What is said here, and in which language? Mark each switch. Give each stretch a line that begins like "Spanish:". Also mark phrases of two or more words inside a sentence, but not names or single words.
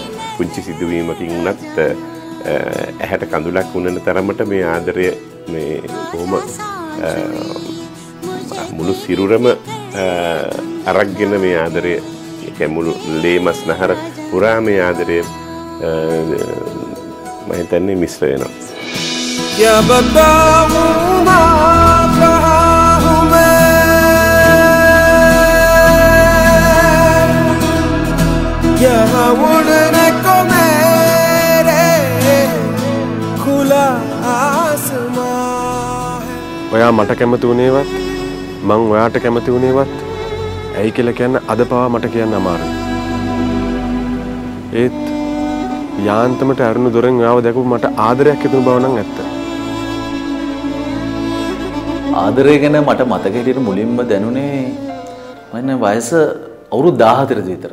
Sinhala: පුංචි සිදුවීමකින් උනත් ඇහැට කඳුලක් උනන තරමට මේ ආදරය මේ කොහොම මුළු සිරුරම අරගෙන මේ ආදරය මුළු ලේමස් නහර පුරා මේ ආදරය මම හිතන්නේ මිශ්‍ර වෙනවා.
Hindi: क्या बताऊं ना कहाँ हूँ मैं यहाँ उड़ने को मेरे खुला आसमां है.
Sinhala: ඔයා මට කැමති වුණේවත් මං ඔයාට කැමති වුණේවත් ඇයි කියලා කියන්න අද පවා මට කියන්න අමාරුයි. ඒත් යාන්තමට අරුණු දොරෙන් ඔයාව දැකපු මට ආදරයක් හිතුණු බව නම් ඇත්ත. ආදරය ගැන මට මතක හිටියට මුලින්ම දැනුනේ මම වයස අවුරුදු 14 විතර.